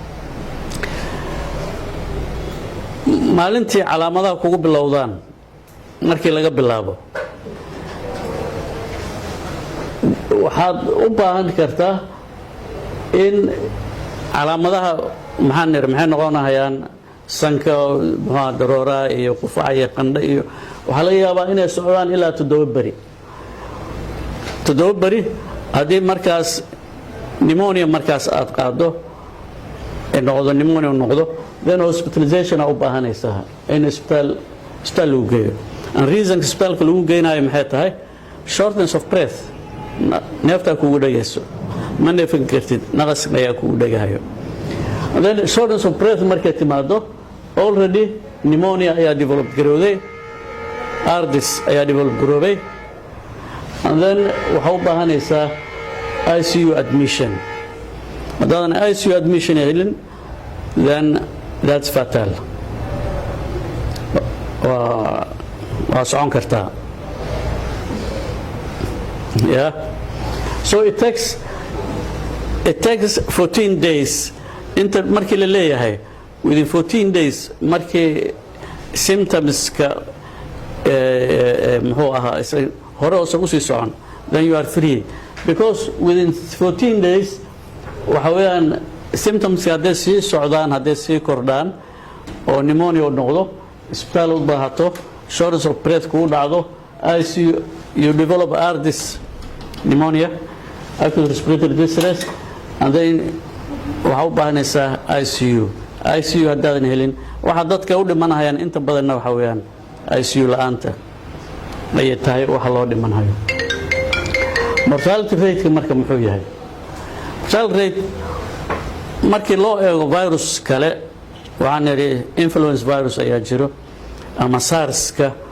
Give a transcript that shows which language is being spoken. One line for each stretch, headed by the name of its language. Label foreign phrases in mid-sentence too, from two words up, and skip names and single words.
Somali: maalintii calaamadaha kugu bilowdaan markii laga bilaabo waxaad u baahan kartaa in calaamadaha maxay noqonayaan sanka daroora iyo qufaca iyo qandho iyo waxaa laga yaabaa inay socdaan ilaa 7 beri haddii markaas pneumonia markaas aad qaado noqdo pneumonia noqdo
English: then hospitalization
Somali: u baahanaysaa in isbitaal lagu geeyo
English: and reason
Somali: isbitaalka lagu geynayo maxay tahay
English: shortness of breath
Somali: neefta kugu dhagayso ma neefin kartid naqas ayaa kugu dhagahayo
English: and then shortness of breath
Somali: markay timaado already pneumonia ayaa develop garowday ardis ayaa develop garoobay
English: and then
Somali: waxaa u baahanaysaa
English: ICU admission
Somali: haddaadan
English: ICU admission
Somali: helin
English: then that's fatal
Somali: waa socon kartaa
English: yeah so it takes
Somali: 14 days inta markii la leeyahay
English: within 14 days
Somali: markii symptomska muxuu ahaa hore oo ugu sii socon
English: then you are free because within
Somali: 14 days waxa weeyaan symptoms hadday sii socdaan hadday sii kordhaan oo pneumonia noqdo isbitaal u baahato shortness
English: of breath
Somali: kugu dhacdo
English: ICU you develop ARDS pneumonia acute respiratory distress and
Somali: then waxa u baahanaysaa ICU haddaadan helin waxa dadka u dhimanayaan inta badanna waxa weeyaan ICU la'aanta ayay tahay waxa loo dhimanayo
English: mortality rate
Somali: marka muxuu yahay
English: mortality rate
Somali: markii loo eego virus kale waxaan niri
English: influenza virus
Somali: ayaa jiro ama SARS-ka